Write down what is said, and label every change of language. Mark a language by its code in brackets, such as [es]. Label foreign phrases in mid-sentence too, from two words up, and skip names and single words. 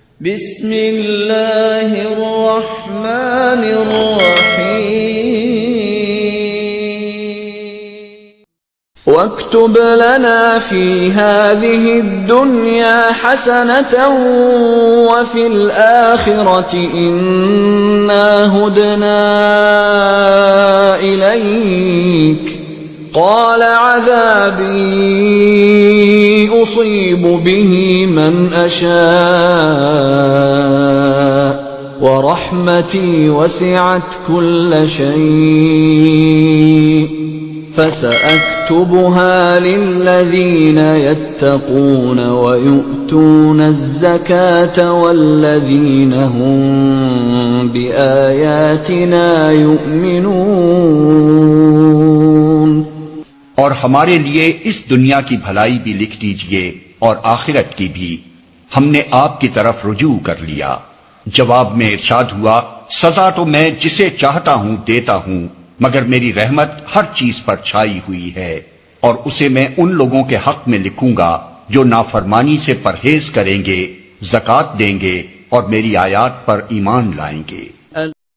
[ar] بسم الله الرحمن الرحيم واكتب لنا في هذه الدنيا حسنة وفي الآخرة إنا هدنا إليك قال عذابي أصيب به من أشاء ورحمتي وسعت كل شيء فسأكتبها للذين يتقون ويؤتون الزكاة والذين هم بآياتنا يؤمنون. [ur] اور ہمارے لیے اس دنیا کی بھلائی بھی لکھ دیجیے اور آخرت کی بھی، ہم نے آپ کی طرف رجوع کر لیا. جواب میں ارشاد ہوا، سزا تو میں جسے چاہتا ہوں دیتا ہوں، مگر میری رحمت ہر چیز پر چھائی ہوئی ہے، اور اسے میں ان لوگوں کے حق میں لکھوں گا جو نافرمانی سے پرہیز کریں گے، زکات دیں گے اور میری آیات پر ایمان لائیں گے.